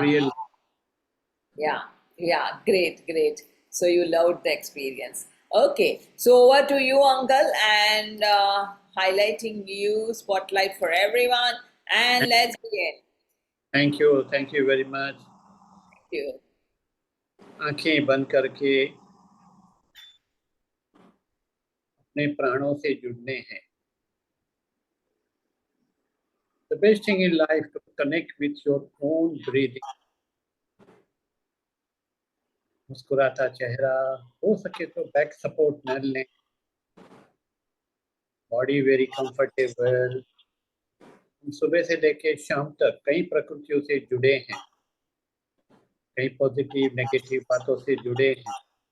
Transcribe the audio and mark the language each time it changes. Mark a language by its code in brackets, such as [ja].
[en] real. Yeah. Great. So you loved the experience. Okay, so over to you, Uncle, and highlighting you, spotlight for everyone, and let's begin. Thank you very much. Thank you. [hi] आंखें बंद करके अपने प्राणों से जुड़ने हैं। [en] The best thing in life to connect with your own breathing. [hi] मुस्कुराता चेहरा, हो सके तो बैक सपोर्ट न लें, [en] Body very comfortable. [hi] हम सुबह से लेके शाम तक कई प्रकृतियों से जुड़े हैं, कई पॉजिटिव नेगेटिव बातों से जुड़े हैं।